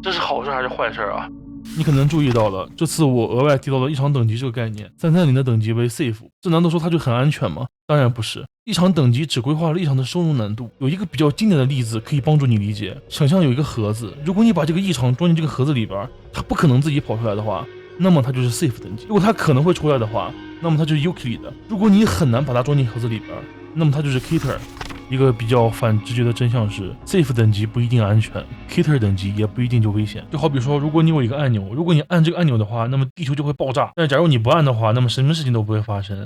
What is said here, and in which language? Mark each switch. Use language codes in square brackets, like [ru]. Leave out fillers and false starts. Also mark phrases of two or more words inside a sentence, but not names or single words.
[zh] 這是好事還是壞事啊？你可能注意到了，這次我額外提到了異常等級這個概念。330的等級為 Safe， 這難道說它就很安全嗎？當然不是。異常等級只規劃了異常的收容難度。有一個比較經典的例子可以幫助你理解。想象有一個盒子，如果你把這個異常裝進這個盒子裡邊，它不可能自己跑出來的話，那麼它就是 Safe 等級。如果它可能會出來的話，那麼它就是 Euclid 的。如果你很難把它裝進盒子裡邊，那麼它就是 Keter。一個比較反直覺的真相是 ，Safe 等級不一定安全 ，Keter 等級也不一定就危險。就好比說，如果你有一個按钮，如果你按這個按钮的話，那麼地球就會爆炸；但是假如你不按的話，那麼什麼事情都不會發生。